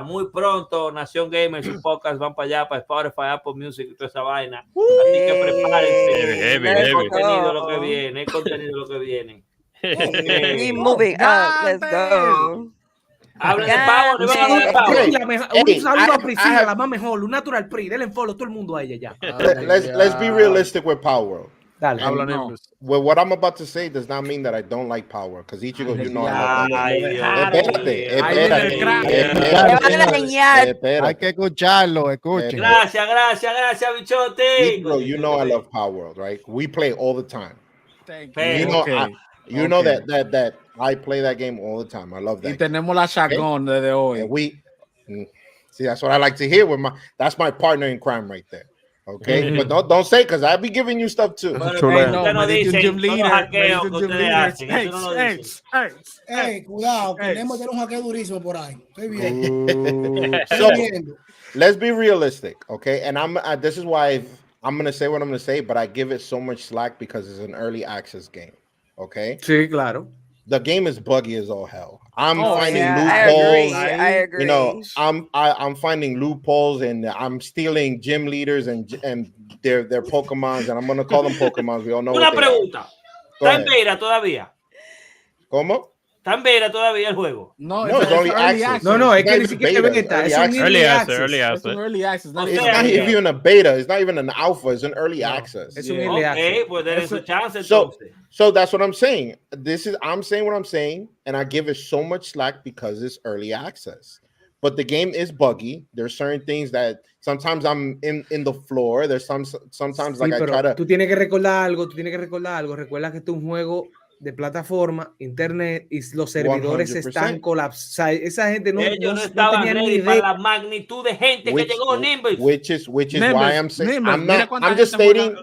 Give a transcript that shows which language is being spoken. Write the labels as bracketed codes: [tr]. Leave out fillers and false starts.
[es] Muy pronto, Nación Gamer, sus podcasts van para allá, para Spotify, Apple Music y toda esa vaina. Así que prepárense. El contenido lo que viene. [en] Keep moving. Let's go. [es] Hablen de Power. Un saludo a Priscila, la más mejor, un natural pri. Denle follow todo el mundo a ella ya. [en] Let's be realistic with Power. [es] Dale. [en] Well, what I'm about to say does not mean that I don't like Power, because Ichigo, you know I love [es] Espérate. Hay que escucharlo, escuchen. Gracias, bichote. [en] Ichigo, you know I love Power, right? We play all the time. You know that I play that game all the time. I love that. [es] Y tenemos la shotgun desde hoy. [en] And see, that's what I like to hear. That's my partner in crime right there. Okay, but don't say, because I'll be giving you stuff too. [es] Hey, cuidado, tenemos que tener un hackeo durísimo por ahí. Estoy bien. [en] So, let's be realistic, okay? And this is why I'm gonna say what I'm gonna say, but I give it so much slack because it's an early access game. Okay. [es] Sí, claro. [en] The game is buggy as all hell. I'm finding loopholes. I agree. You know, I'm finding loopholes, and I'm stealing gym leaders and their Pokemons, and I'm gonna call them Pokemons. We all know. [es] Una pregunta. ¿Está en beta todavía? ¿Cómo? ¿Está en beta todavía el juego? [en] No, it's only access. [es] No, es que ni siquiera es beta. Es un early access. Es un early access. [en] It's not even a beta. It's not even an alpha. It's an early access. [es] Es un early access. Pues denle su chance entonces. [en] So that's what I'm saying. I'm saying what I'm saying, and I give it so much slack because it's early access. But the game is buggy. There's certain things that sometimes I'm in the floor. There's sometimes like I try to. [es] Tú tienes que recordar algo. Recuerda que esto es un juego de plataforma, internet, y los servidores 100%. Están colapsados. Esa gente no estaban ready para la magnitud de gente que llegó Nimbus. [en] Which is why I'm saying I'm just stating.